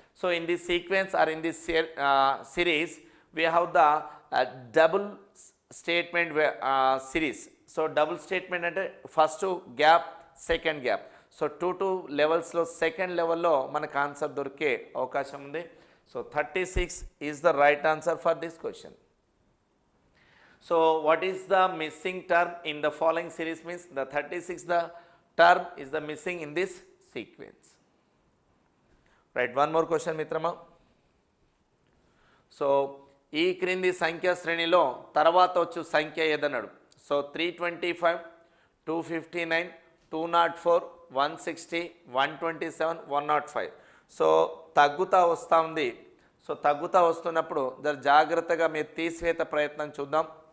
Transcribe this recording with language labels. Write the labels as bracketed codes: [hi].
[en] So in this sequence or in this series we have the double statement series. [te] So double statement అంటే first gap second gap. So 2 లెవెల్స్లో second లెవెల్లో మనకు answer దొరికే అవకాశం ఉంది. [en] So 36 is the right answer for this question. So what is the missing term in the following series means the 36 the term is the missing in this sequence. Right, one more question మిత్రమా. [te] So ఈ క్రింది సంఖ్య శ్రేణిలో తర్వాత వచ్చు సంఖ్య ఏదన్నాడు. So 325, 259, 204, 160, 127, 105. So తగ్గుతా వస్తూ ఉంది. సో తగ్గుతా వస్తున్నప్పుడు జాగ్రత్తగా మీరు తీసివేత ప్రయత్నం చూద్దాం.